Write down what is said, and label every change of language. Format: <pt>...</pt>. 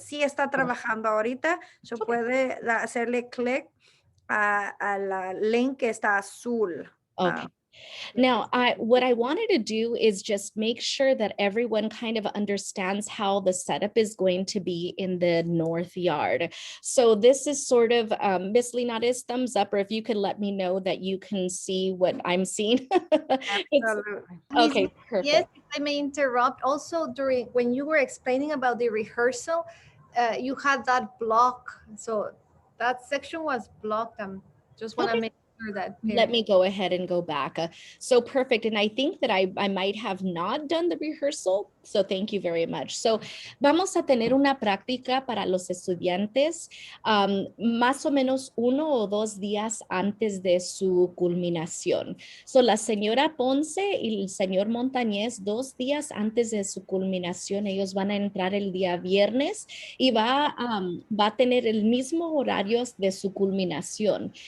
<es>Sí está trabajando ahorita. So puede hacerle clic al link que está azul.</es> <en>Okay. Now, what I wanted to do is just make sure that everyone kind of understands how the setup is going to be in the north yard. So this is sort of Miss Linares, thumbs up, or if you could let me know that you can see what I'm seeing. Absolutely. Okay, perfect. Yes, if I may interrupt. Also, when you were explaining about the rehearsal, you had that block. So that section was blocked. Just want to make sure that. Let me go ahead and go back. So perfect. And I think that I might have not done the rehearsal. So thank you very much.</en> <es>So vamos a tener una práctica para los estudiantes más o menos 1 o 2 días antes de su culminación. So la señora Ponce y el señor Montañez 2 días antes de su culminación, ellos van a entrar el día viernes y va a tener el mismo horario de su culminación.</es>